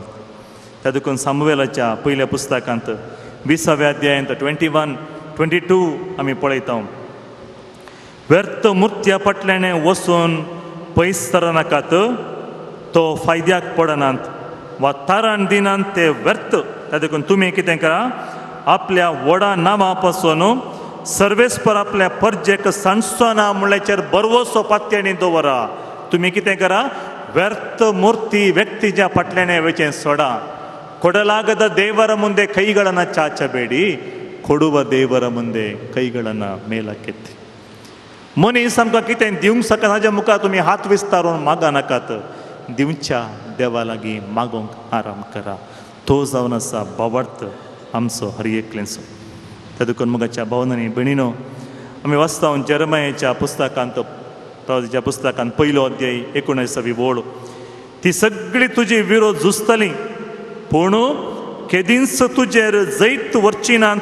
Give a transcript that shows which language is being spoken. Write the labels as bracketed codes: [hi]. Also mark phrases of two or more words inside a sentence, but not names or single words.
[kok] त्या देखून सामुवेलाच्या पयल्या पुस्तकांत 20व्या अध्यायांत 21-22 आमी पळयता, व्यर्थ मुर्त्या पटलेणे वचून पयस तरनाकात, तो फायद्याक पडनात वा तारण दिनांत ते व्यर्थ. त्या देखून तुमी कितें करा, आपल्या व्हडा नांवा पासून सर्वेस्पर आपल्या परजेक सांडचो ना म्हणल्याचेर बरवसो पत्त्यांनी दवरा. तुमी कितें करा, व्यर्थ मूर्ती व्यक्तीच्या फाटल्यान वचें सोडा. [kn] ಕೊಡಲಾಗದ ದೇವರ ಮುಂದೆ ಕೈಗಳನ್ನು ಚಾಚಬೇಡಿ, ಕೊಡುವ ದೇವರ ಮುಂದೆ ಕೈಗಳನ್ನು ಮೇಲಕ್ಕೆತ್ತಿ. [kok] मनीस आमकां कितें दिवंक शकना हाज्या मुखार तुमी हात विस्तारून मागा नाकात, दिवच्या देवा लागीं मागोंक आराम करा. तो जावन आसा बावर्थ आमचो हर एकलेचो. त्या देखून मोगाच्या भावनांनी भयणीनो आमी वाचता जेरमायाच्या पुस्तकांत पयलो अध्याय 19वी ओळ, ती सगळी तुजी विरोध झुजतली पूण केदींच तुजेर जैत वरची नात.